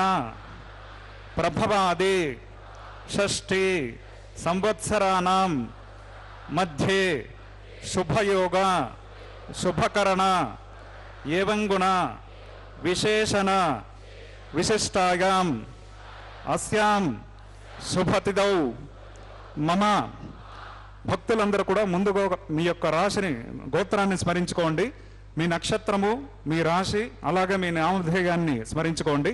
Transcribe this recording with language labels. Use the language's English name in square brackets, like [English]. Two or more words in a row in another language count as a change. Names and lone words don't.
[Sanskrit] प्रभवादि षष्ठी संवत्सराणां मध्ये शुभयोग शुभकरण एवं गुण विशेषण विशिष्टायाम् अस्यां शुभतिथौ मम [Telugu] భక్తులందరూ కూడా ముందుగా మీ యొక్క రాశిని గోత్రాన్ని స్మరించుకోండి. మీ నక్షత్రము మీ రాశి అలాగే మీ నామధేయాన్ని స్మరించుకోండి.